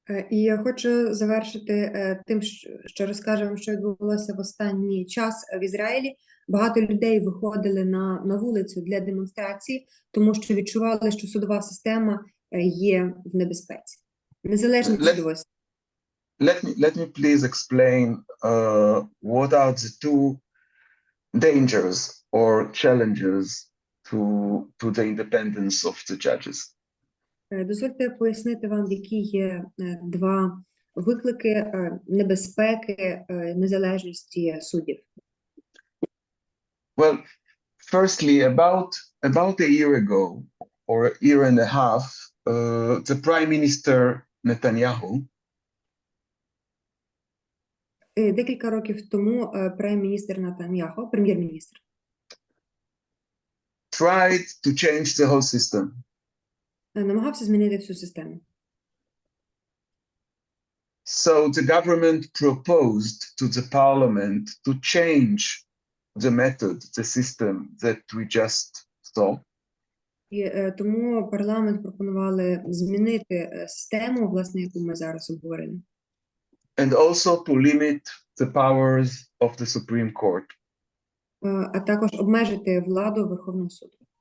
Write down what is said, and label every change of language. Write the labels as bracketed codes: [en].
[uk] І я хочу завершити тим, що розкажу вам, що відбулося в останній час в Ізраїлі. Багато людей виходили на вулицю для демонстрації, тому що відчували, що судова система є в небезпеці. Незалежність судової системи. [en] Let me please explain what are the two dangers or challenges to the independence of the judges. [uk] Дозвольте пояснити вам, які є два виклики небезпеки незалежності суддів. [en] Well, firstly, about a year ago or a year and a half, the Prime Minister Netanyahu [uk] Декілька років тому прем'єр-міністр Нетаньяху, прем'єр-міністр, [en] tried to change the whole system. [uk] Намагався змінити всю систему. [en] So the government proposed to the parliament to change the method, the system that we just saw. [uk] І тому парламент пропонували змінити систему, власне, яку ми зараз обговорили. [en] And also to limit the powers of the Supreme Court. [uk] А також обмежити владу Верховного суду.